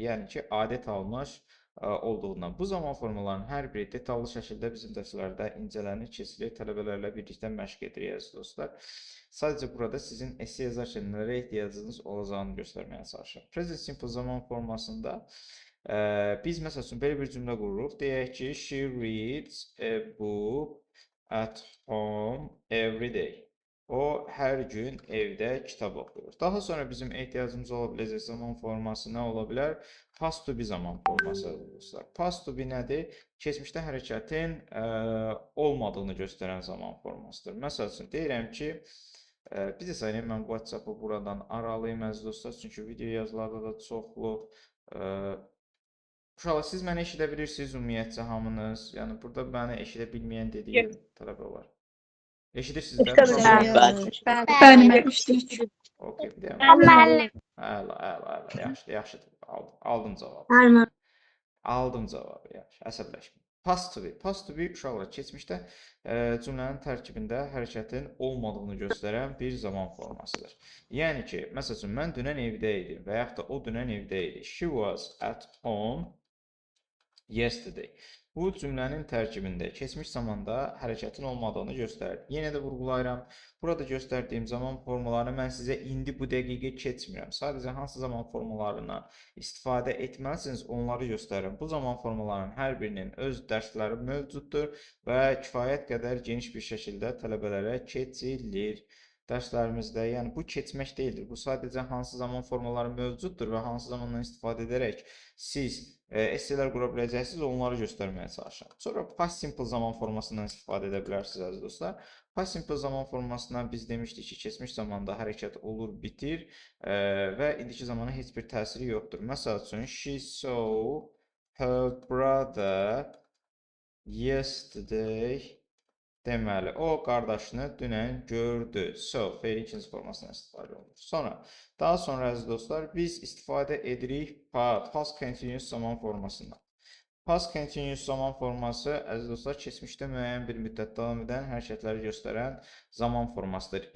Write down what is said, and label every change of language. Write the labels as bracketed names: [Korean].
[Azerbaijani] Yəni ki, adət almış olduğundan. Bu zaman formalarının hər biri detallı şəkildə bizim dərslərdə incələnir, keçilir, tələbələrlə birlikdə məşq edirik, əziz dostlar. Sadəcə burada sizin essay yazarkən nələrə ehtiyacınız olacağını göstərməyə çalışıram. Present simple zaman formasında Biz məsəl üçün belə bir cümlə qururuq. Deyək ki, [English] she reads a book at home every day. [Azerbaijani] O hər gün evdə kitab oxuyur. Daha sonra bizim ehtiyacımız ola biləcək zaman forması nə ola bilər? Past to be zaman forması dostlar. Past to be nədir? Keçmişdə hərəkətin olmadığını göstərən zaman formasıdır. Məsəl üçün deyirəm ki, bir də saniyə mən WhatsApp-ı buradan aralayım əziz dostlar, çünki video yazılarda da çoxlu. Uşaqlar, siz məni eşidə bilirsiniz ümumiyyətcə hamınız? Yəni burada məni eşidə bilməyən dediyim tələbə var. Eşidirsiniz də? Bəli, mən eşidirəm. Okey, bir də Müəllim. Əla, yaxşıdır. Aldım cavabı. Aldım cavabı, yaxşı, əsəbləşməyin. Past to be. Past to be uşaqlar keçmişdə cümlənin tərkibində hərəkətin olmadığını göstərən bir zaman formasıdır. Yəni ki, məsəl üçün mən dünən evdə idim və yaxud da o dünən evdə idi. [English] She was at home yesterday. [Azerbaijani] Bu cümlənin tərkibində keçmiş zamanda hərəkətin olmadığını göstərir. Yenə də vurğulayıram. Burada göstərdiyim zaman formalarını mən sizə indi bu dəqiqə keçmirəm. Sadəcə hansı zaman formalarından istifadə etməlisiniz, onları göstərirəm. Bu zaman formalarının hər birinin öz dərsləri mövcuddur və kifayət qədər geniş bir şəkildə tələbələrə keçilir. Dərslərimizdə, yəni bu keçmək deyildir. Bu sadəcə hansı zaman formaları mövcuddur və hansı zamandan istifadə edərək siz esselər qura biləcəksiniz, onları göstərməyə çalışıram. Sonra past simple zaman formasından istifadə edə bilərsiniz əziz dostlar. Past simple zaman formasından biz demişdik ki, keçmiş zamanda hərəkət olur, bitir və indiki zamana heç bir təsiri yoxdur. Məsəl üçün, [English] she saw her brother yesterday. [Azerbaijani] Deməli, o qardaşını dünən gördü. So, fe'l ikinci formasından istifadə olunur. Daha sonra əziz dostlar, biz istifadə edirik past continuous zaman formasından. Past continuous zaman forması əziz dostlar, keçmişdə müəyyən bir müddət davam edən hərəkətləri göstərən zaman formasıdır.